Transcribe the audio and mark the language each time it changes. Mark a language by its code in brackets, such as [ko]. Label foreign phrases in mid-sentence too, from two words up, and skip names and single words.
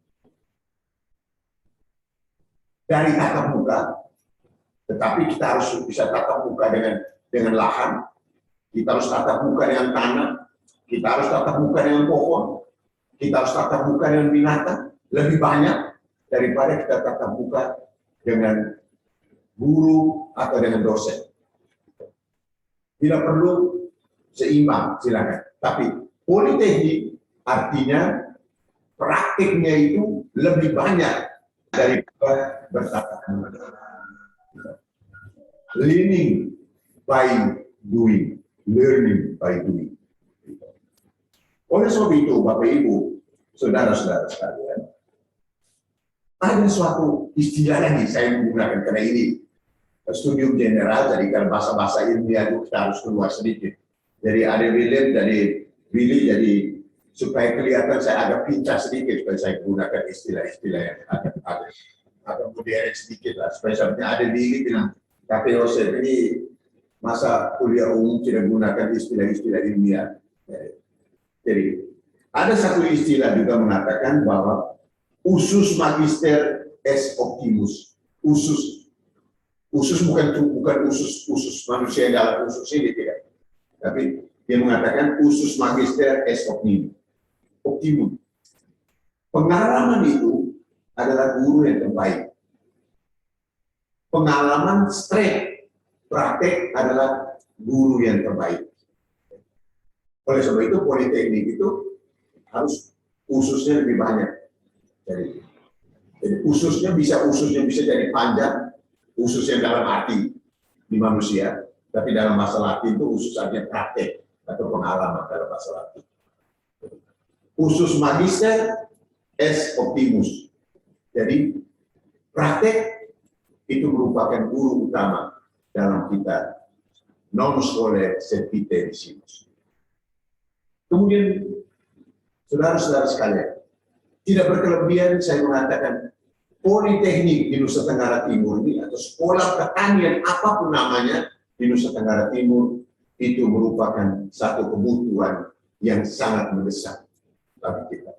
[id] dari tatap muka, tetapi kita harus bisa tatap muka dengan lahan, kita harus tatap muka dengan tanah, kita harus tatap muka dengan pohon, kita harus tatap muka dengan binatang, lebih banyak daripada kita tatap muka dengan guru atau dengan dosen. Tidak perlu seimbang, silakan. Tapi politeknik artinya praktiknya itu lebih banyak daripada bertatap muka. [en] Learning by doing, learning by doing. [id] Oleh sebab itu, Bapak Ibu, saudara-saudara sekalian, ada suatu istilah lagi saya menggunakan karena ini [la] studium general, [id] jadi kalau bahasa-bahasa ilmiah itu kita harus keluar sedikit. Jadi ada William, dari Willy, jadi supaya kelihatan saya agak pincang sedikit, supaya saya gunakan istilah-istilah yang agak modern sedikit lah. Supaya sebenarnya ada Willy bilang, Kak Yosef ini masa kuliah umum tidak gunakan istilah-istilah ilmiah. Jadi ada satu istilah juga mengatakan bahwa [la] usus magister es optimus. [id] Usus bukan usus manusia yang dalam usus ini, tidak. Tapi dia mengatakan [la] usus magister es optimum. [id] Pengalaman itu adalah guru yang terbaik. Pengalaman straight praktek adalah guru yang terbaik. Oleh sebab itu politeknik itu harus ususnya lebih banyak. Jadi ususnya bisa jadi panjang, usus yang dalam arti di manusia, tapi dalam masalah arti itu usus artinya praktek atau pengalaman dalam masalah arti. [la] Usus magister es optimus. [id] Jadi praktek itu merupakan guru utama dalam kita [la] non scholae sed ite disimus. [id] Kemudian saudara-saudara sekalian, tidak berkelebihan saya mengatakan politeknik di Nusa Tenggara Timur ini atau sekolah pertanian apapun namanya di Nusa Tenggara Timur itu merupakan satu kebutuhan yang sangat mendesak bagi kita.